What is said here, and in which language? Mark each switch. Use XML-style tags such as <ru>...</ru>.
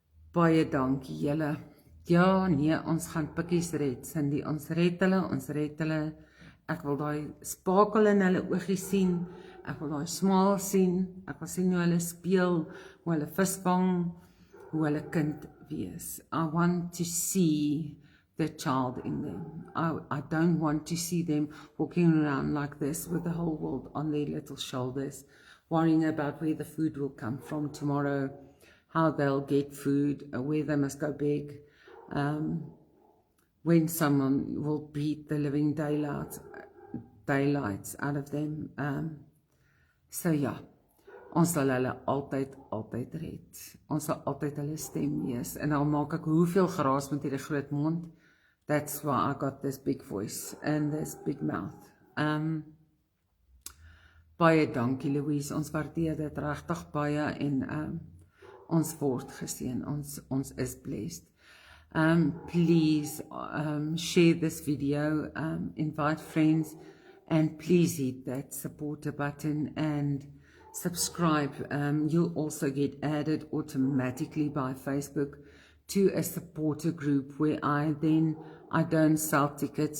<af>Baie dankie julle. Ja, nee, ons gaan pikkies red, Cindy, ons red hulle. Ek wil daai spakel in hulle oogie sien, ek wil daai smaal sien, ek wil sien hoe hulle speel, hoe hulle visvang, hoe hulle kind wees.</af> <en>I want to see the child in them. I don't want to see them walking around like this with the whole world on their little shoulders, worrying about where the food will come from tomorrow, how they'll get food, where they must go beg, when someone will beat the living daylights out of them.</en> <af>So ja, ons sal hulle altyd red. Ons sal altyd hulle stem wees. En al maak ek hoeveel geraas met hierdie groot mond,</af> <en>that's why I got this big voice and this big mouth.</en> <af>Baie dankie, Louise. Ons waardeer dit regtig baie en ons word geseën. Ons is blessed.</af> <en>Please share this video, invite friends, and please hit that supporter button and subscribe. You'll also get added automatically by Facebook to a supporter group where I don't sell tickets.</en>